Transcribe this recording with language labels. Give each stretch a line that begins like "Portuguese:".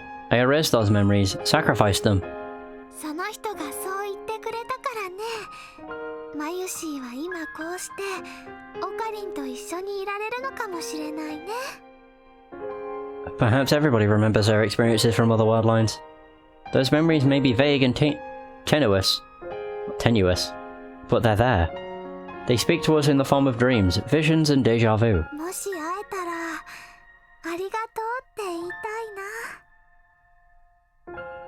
English: I erased those memories, sacrificed them.
Japanese: その人がそう言ってくれたからね、マユシーは今こうしてオカリンと一緒にいられるのかもしれないね。
English: Perhaps everybody remembers their experiences from other world lines. Those memories may be vague and tenuous, but they're there. They speak to us in the form of dreams, visions, and déjà vu.
Japanese: もし会えたらありがとうって言いたいな。